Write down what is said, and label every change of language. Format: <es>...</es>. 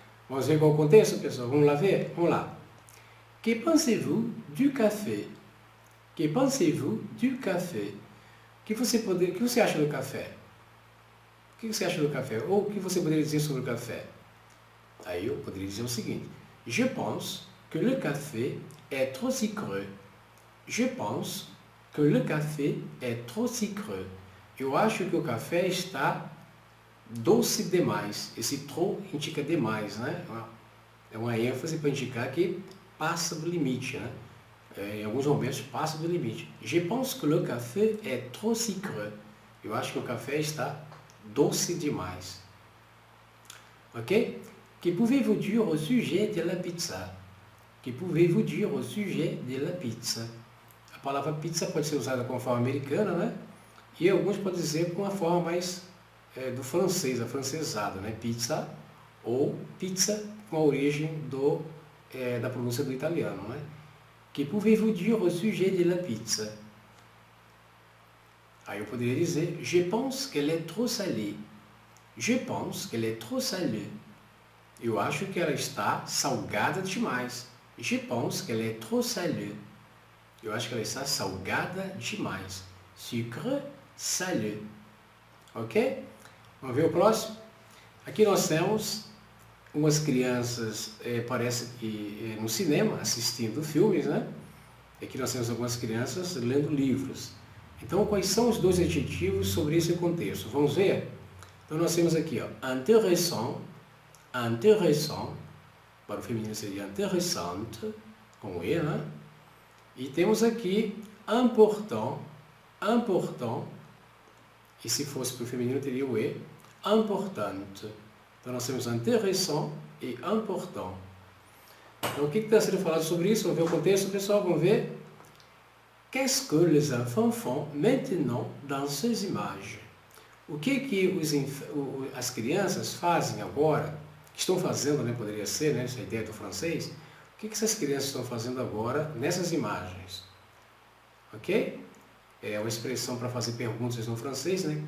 <pt>Vamos ver qual é o contexto, pessoal? Vamos lá ver? Vamos lá.</pt> <fr>Que pensez-vous du café? Que pensez-vous du café?</fr> <pt>O que você acha do café? O que você acha do café? Ou o que você poderia dizer sobre o café? Aí eu poderia dizer o seguinte.</pt> <fr>Je pense que le café est trop sucreux. Je pense que le café est trop sucreux.</fr> <pt>Eu acho que o café está doce demais. Esse trop indica demais, né? É uma ênfase para indicar que passa do limite, né? Em alguns momentos passa do limite.</pt> <fr>Je pense que le café est trop sucreux.</fr> <pt>Eu acho que o café está doce demais. Ok?</pt> <fr>Que pouvez-vous dire au sujet de la pizza? Que pouvez-vous dire au sujet de la pizza?</fr> <pt>A palavra pizza pode ser usada com a forma americana, né? E alguns podem dizer com a forma mais do francês, afrancesado, né? Pizza ou pizza com a origem da pronúncia do italiano, né?</pt> <fr>Que pouvez-vous dire au sujet de la pizza?</fr> <pt>Aí eu poderia dizer,</pt> <fr>je pense qu'elle est trop salée. Je pense qu'elle est trop salée.</fr> <pt>Eu acho que ela está salgada demais.</pt> <fr>Je pense qu'elle est trop salée.</fr> <pt>Eu acho que ela está salgada demais. Sucre, salé. Ok? Vamos ver o próximo? Aqui nós temos umas crianças, parece que no cinema, assistindo filmes, né? Aqui nós temos algumas crianças lendo livros. Então, quais são os dois adjetivos sobre esse contexto? Vamos ver? Então, nós temos aqui, ó, intéressant, intéressant, para o feminino seria interessante, com E, né? E temos aqui important, important, e se fosse para o feminino teria o E, importante. Então, nós temos intéressant e important. Então, o que está sendo falado sobre isso? Vamos ver o contexto, pessoal? Vamos ver?</pt> <fr>Qu'est-ce que les enfants font maintenant dans ces images?</fr> <pt>O que as crianças fazem agora, estão fazendo, né, poderia ser, né, essa ideia do francês, o que essas crianças estão fazendo agora nessas imagens? Ok? É uma expressão para fazer perguntas no francês, né?</pt>